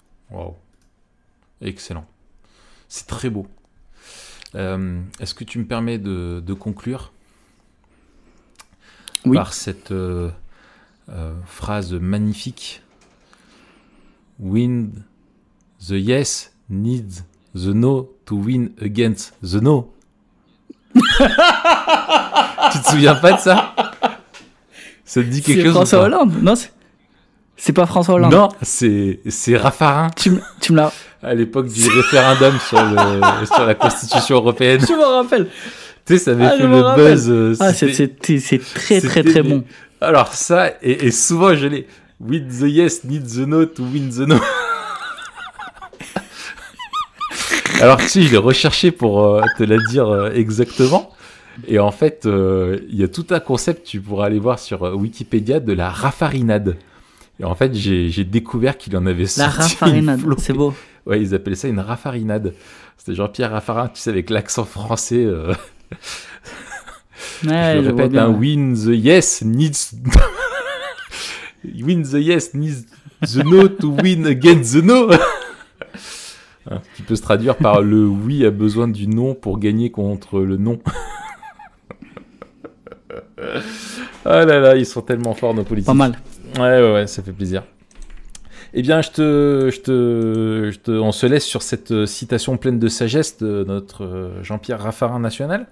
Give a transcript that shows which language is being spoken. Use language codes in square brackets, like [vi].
[en] Wow, excellent, [fr] c'est très beau. Est-ce que tu me permets de conclure par cette phrase magnifique? [en] Win the yes needs the no to win against the no. [fr] Tu te souviens pas de ça? Ça te dit quelque chose? C'est François Hollande? Non, c'est pas François Hollande. Non, c'est Raffarin. Tu me l'as... À l'époque du référendum sur la Constitution européenne. Je me rappelle. Tu sais, ça avait fait le buzz. C'est très bon. Alors ça, et souvent je l'ai. [en] Win the yes needs the no to win the no. [fr] Alors tu sais, je l'ai recherché pour te la dire exactement. Et en fait, il y a tout un concept, tu pourras aller voir sur Wikipédia, de la raffarinade. Et en fait, j'ai découvert qu'il en avait sorti. La raffarinade, c'est beau. Ouais, ils appelaient ça une raffarinade. C'était Jean-Pierre Raffarin, tu sais, avec l'accent français. Ouais, je répète, un [en] win the yes needs... win the yes needs the no to win against the no. [fr] Qui peut se traduire par le oui a besoin du non pour gagner contre le non. Ah là là, ils sont tellement forts, nos politiques. Pas mal. Ouais, ça fait plaisir. Eh bien, on se laisse sur cette citation pleine de sagesse de notre Jean-Pierre Raffarin national.